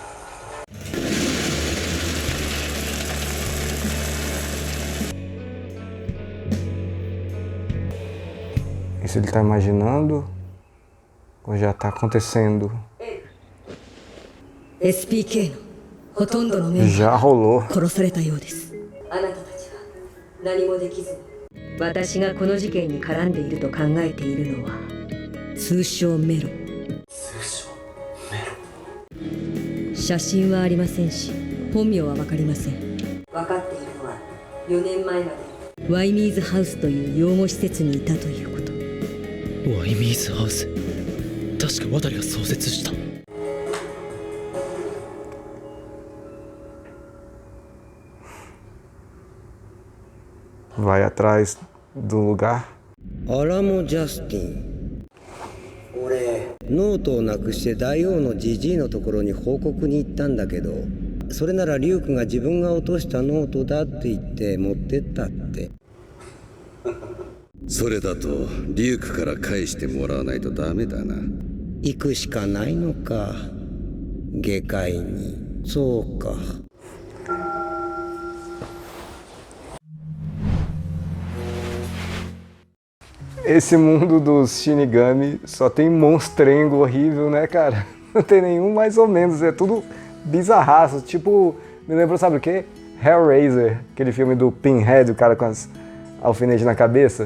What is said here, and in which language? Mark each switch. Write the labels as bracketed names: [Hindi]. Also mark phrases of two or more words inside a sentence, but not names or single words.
[Portuguese] Isso ele tá imaginando ou já tá acontecendo? [Japanese] SPK のほとんどのメンバー [Portuguese] Já rolou. [Japanese] 殺されたようです。あなたたちは何もできずに私がこの事件に絡んでいると考えているのは通称メロ。通称メロ。写真はありませんし本名は分かりません。分かっているのは4年前までワイミーズハウスという養護施設にいたということ。ワイミーズハウス、確か渡が創設した。 [Portuguese] Vai atrás do lugar. [Japanese] アラモ・ジャスティン。俺ノートをなくして大王のジジイのところに報告に行ったんだけど、それならリュウクが自分が落としたノートだって言って持ってったって。それだとリュウクから返してもらわないとダメだな。行くしかないのか、下界に。そうか。 [Portuguese] Esse mundo dos Shinigami só tem monstrengo horrível, né, cara? Não tem nenhum mais ou menos, é tudo bizarraço. Tipo, me lembrou, sabe o quê? Hellraiser, aquele filme do Pinhead, o cara com as alfinetes na cabeça.